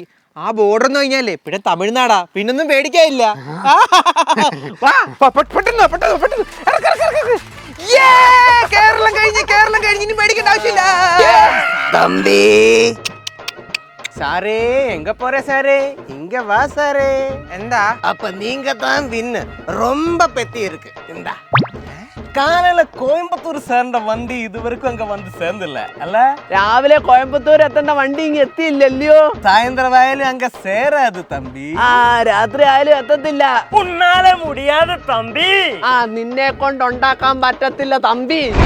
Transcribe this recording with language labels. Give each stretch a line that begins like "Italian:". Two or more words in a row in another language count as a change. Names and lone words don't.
Malayalam: ആ ബോർഡർ എന്ന് കഴിഞ്ഞാലേ പിന്നെ തമിഴ്നാടാ, പിന്നൊന്നും പേടിക്കാനില്ല. വാ, പെട്ടെന്ന് പെട്ടെന്ന് പെട്ടെന്ന് ഇറക്ക്, ഇറക്ക്, ഇറക്ക്. കേരളം കഴിഞ്ഞ് ഇനി പേടിക്കേണ്ട ആവശ്യമില്ല. തമ്പി
Tamil: சாரே எங்க போறே சாரே? இங்க வா சாரே. എന്താ? அப்ப நீங்க தான் வின்னு. ரொம்ப பெத்தி இருக்கு. இந்தா.
Malayalam: കാലയിലെ കോയമ്പത്തൂർ സാറിന്റെ വണ്ടി ഇതുവരെക്കും അങ്ങ് വന്ന് ചേർന്നില്ല അല്ല? രാവിലെ കോയമ്പത്തൂർ എത്തേണ്ട വണ്ടി ഇങ്ങ് എത്തിയില്ലല്ലോ.
Tamil: சாயந்திரமானாலும் அங்க சேராது தம்பி.
Malayalam: ആ രാത്രി ആയാലും എത്തത്തില്ല.
Tamil: உன்னாலே முடியாதே தம்பி.
Malayalam: ആ നിന്നെ കൊണ്ടുണ്ടാക്കാൻ പറ്റത്തില്ല തമ്പി.